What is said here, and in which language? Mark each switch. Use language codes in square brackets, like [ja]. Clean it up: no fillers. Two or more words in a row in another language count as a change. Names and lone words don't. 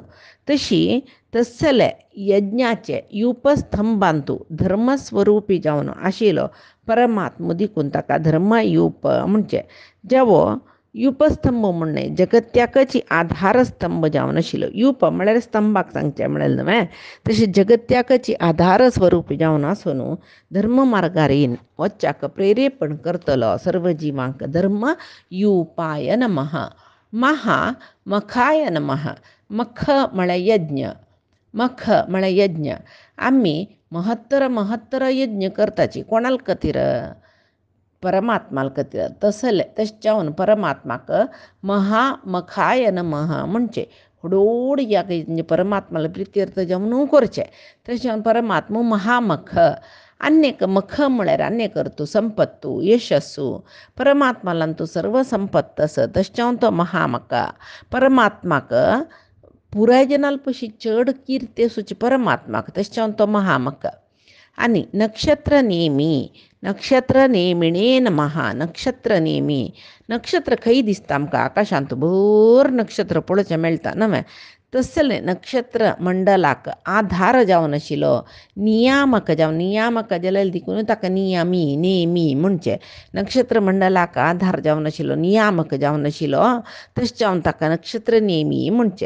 [kok] तशी तसले यज्ञाचे युपस्तंभांतू धर्मस्वरूपी जावन आशिल्लो परमात्मो देखून ताका धर्मयूप म्हणचे. जेवो युपस्तंभ म्हणणे जगत्याकची आधारस्तंभ जावन आशिल्लो. युप म्हळ्यार स्तंभाक सांगचे म्हळ्यार न्हय तशें जगत्याकची आधार स्वरूपी जावन आसून धर्म मार्गारीन वच्चाक प्रेरेपण करतलो सर्व जिवांक. [sa] धर्म युपाय नमः. महा मखाय नमः. [kok] मख म्हळ्यार यज्ञ. मख म्हळ्यार यज्ञ. आमी महत्तर यज्ञ करताची कोणाल खातीर परमात्माल खातीर. तसले तशें जावन परमात्माक [sa] महामखाय नमः [kok] म्हणचे. हडोड याग परमात्माला प्रित्यर्थ जावन करचे. तशें जावन परमात्मा महामख. अनेक मख म्हळ्यार अनेक अर्थ संपत्तू यशस्सू परमात्मालांतू सर्व संपत्त आस तशें जावन तो महामख. परमात्माक पुराय जनाल पशी चड किर्ती आसूची परमात्माक तशें जावन तो महामख. [sa] आनी नक्षत्र नेमी. नक्षत्र नेमिणे नमः. नक्षत्र नेमी. [kok] नक्षत्र खंय दिसता आमकां आकाशांत भर नक्षत्र पळोवचें मेळटा न्हय. तसलें नक्षत्र मंडलाक आधार जावन आशिल्लो नियामक जावन नियामक जाल्यार देखून ताका नियामी नेमी म्हणचे. नक्षत्र मंडलाक आधार जावन आशिल्लो नियामक जावन आशिल्लो तशें जावन ताका नक्षत्र नेमी म्हणचे.